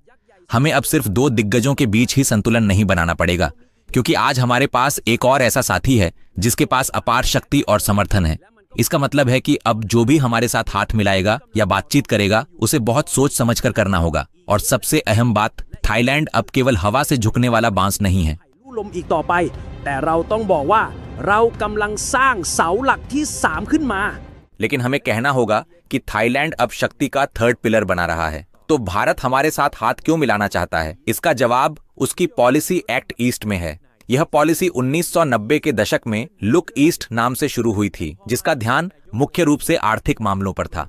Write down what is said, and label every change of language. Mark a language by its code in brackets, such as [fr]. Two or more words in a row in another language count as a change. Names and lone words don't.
[hi] हमें अब सिर्फ 2 दिग्गजों के बीच ही संतुलन नहीं बनाना पड़ेगा, क्योंकि आज हमारे पास एक और ऐसा साथी है जिसके पास अपार शक्ति और समर्थन है। इसका मतलब है कि अब जो भी हमारे साथ हाथ मिलाएगा या बातचीत करेगा उसे बहुत सोच समझकर करना होगा। और सबसे अहम बात, थाईलैंड अब केवल हवा से झुकने वाला बांस नहीं है। [th] ลมอีกต่อไปแต่เราต้องบอกว่าเรากำลังสร้างเสาหลักที่3ขึ้นมา [hi] लेकिन हमें कहना होगा कि थाईलैंड अब शक्ति का [en] third pillar [hi] बना रहा है। तो भारत हमारे साथ हाथ क्यों मिलाना चाहता है? इसका जवाब उसकी पॉलिसी एक्ट ईस्ट में है। यह पॉलिसी 1990 के दशक में लुक ईस्ट नाम से शुरू हुई थी, जिसका ध्यान मुख्य रूप से आर्थिक मामलों पर था।